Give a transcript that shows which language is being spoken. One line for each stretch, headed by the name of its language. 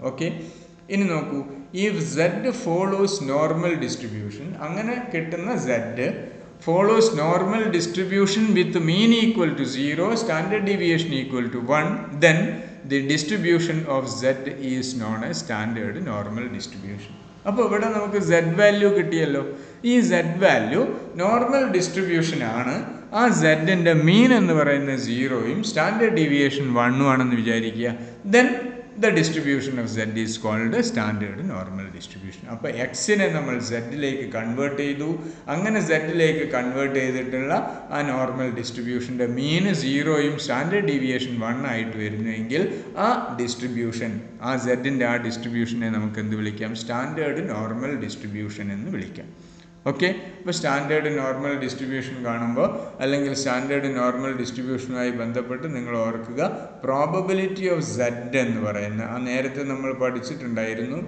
English: Okay, ഇനി നോക്കൂ. If z follows normal distribution,
Malayalam: അങ്ങനെ കിട്ടുന്ന
English: Z follows normal distribution with mean equal to 0, standard deviation equal to 1, then the distribution of z is known a standard normal distribution.
Malayalam: അപ്പോൾ ഇവിടെ നമുക്ക് Z value കിട്ടിയല്ലോ. ഈ Z value normal distribution ആണ്. ആ സെഡിൻ്റെ മീൻ എന്ന് പറയുന്നത് 0യും സ്റ്റാൻഡേർഡ് ഡീവിയേഷൻ 1ഉം ആണെന്ന് വിചാരിക്കുക.
English: Then the distribution of z is called standard normal distribution.
Malayalam: അപ്പോൾ എക്സിനെ നമ്മൾ സെഡിലേക്ക് കൺവേർട്ട് ചെയ്തു. അങ്ങനെ സെഡിലേക്ക് കൺവേർട്ട് ചെയ്തിട്ടുള്ള ആ നോർമൽ ഡിസ്ട്രിബ്യൂഷൻ്റെ മീന് 0യും സ്റ്റാൻഡേർഡ് ഡീവിയേഷൻ 1 ആയിട്ട് വരുന്നുവെങ്കിൽ ആ ഡിസ്ട്രിബ്യൂഷൻ, ആ സെഡിൻ്റെ ആ ഡിസ്ട്രിബ്യൂഷനെ നമുക്ക് എന്ത് വിളിക്കാം? സ്റ്റാൻഡേർഡ് നോർമൽ ഡിസ്ട്രിബ്യൂഷൻ എന്ന് വിളിക്കാം. ഓക്കെ, ഇപ്പോൾ സ്റ്റാൻഡേർഡ് നോർമൽ ഡിസ്ട്രിബ്യൂഷൻ കാണുമ്പോൾ അല്ലെങ്കിൽ സ്റ്റാൻഡേർഡ് നോർമൽ ഡിസ്ട്രിബ്യൂഷനുമായി ബന്ധപ്പെട്ട് നിങ്ങൾ ഓർക്കുക,
English: probability of z
Malayalam: എന്ന് പറയുന്ന ആ നേരത്തെ നമ്മൾ പഠിച്ചിട്ടുണ്ടായിരുന്നു.